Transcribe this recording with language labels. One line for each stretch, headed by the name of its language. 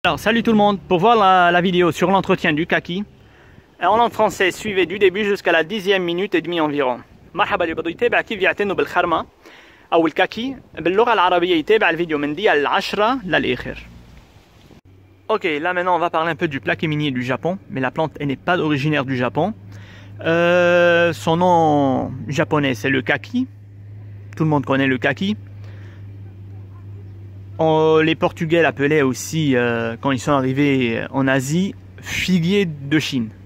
French: Alors salut tout le monde, pour voir la vidéo sur l'entretien du kaki, en langue française, suivez du début jusqu'à la 10e minute et demie environ.
Arabic: مرحبا اللي بده يتابع كيف يعتنوا بالخرمة أو الكاكي باللغة العربية يتابع الفيديو من دي العشرة للآخر.
French: Ok, là maintenant on va parler un peu du plaqué minier du Japon, mais la plante elle n'est pas originaire du Japon. Son nom japonais c'est le kaki, tout le monde connaît le kaki. Les Portugais l'appelaient aussi, quand ils sont arrivés en Asie, figuier de Chine.